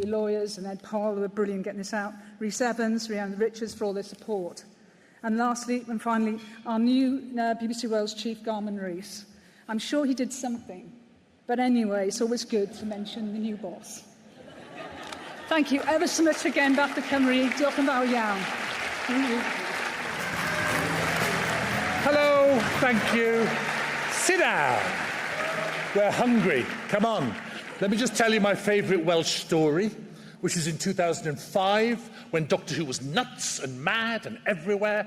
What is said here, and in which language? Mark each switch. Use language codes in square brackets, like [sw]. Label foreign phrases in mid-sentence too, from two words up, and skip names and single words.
[en] Lawyers and Ed Powell who are brilliant getting this out. Rees Evans, Rhiannon Richards for all their support. And lastly and finally, our new BBC Wales chief, Rees. I'm sure he did something. But anyway, it's always good to mention the new boss. Thank you ever so much again, BAFTA Cymru. [cy] Diolch yn fawr iawn. [en] Hello, thank you. Sit down. We're hungry. Come on. Let me just tell you my favourite Welsh story, which is in 2005, when Doctor Who was nuts and mad and everywhere.